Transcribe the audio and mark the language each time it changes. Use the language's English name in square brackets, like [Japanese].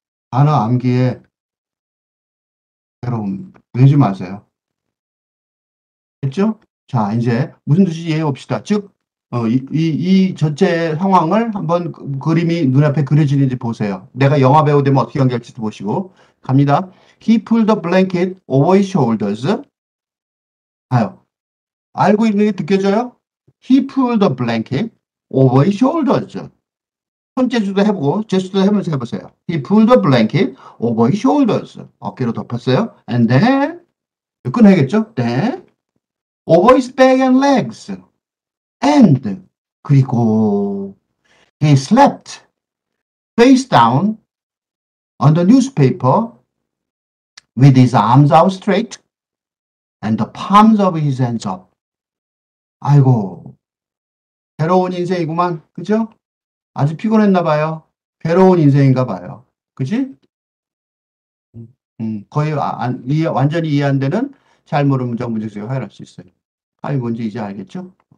[Korean] 단어 암기에 괴로움 내지 마세요. 됐죠? 자, 이제 무슨 뜻인지 이해해 봅시다. 즉, 이 전체 상황을 한번 그림이 눈앞에 그려지는지 보세요. 내가 영화 배우 되면 어떻게 연기할지도 보시고. 갑니다. [English] He pulled the blanket over his shoulders. [Korean] 아요. 알고 있는 게 느껴져요? [English] He pulled the blanket over his shoulders. [Korean] 손재주도 해보고 제스처도 해보면서 해보세요. [English] He pulled a blanket over his shoulders. [Korean] 어깨로 덮었어요. [English] And then [Korean] 끊어야겠죠? [English] Then over his back and legs. And [Korean] 그리고 [English] he slept face down on the newspaper with his arms out straight and the palms of his hands up. [Korean] 아이고, 괴로운 인생이구만. 그죠? 아주 피곤했나 봐요. 괴로운 인생인가 봐요. 그지? 거의 완전히 이해 안 되는 잘 모르는 문장 문제수가 해결할 수 있어요. 답이 뭔지 이제 알겠죠?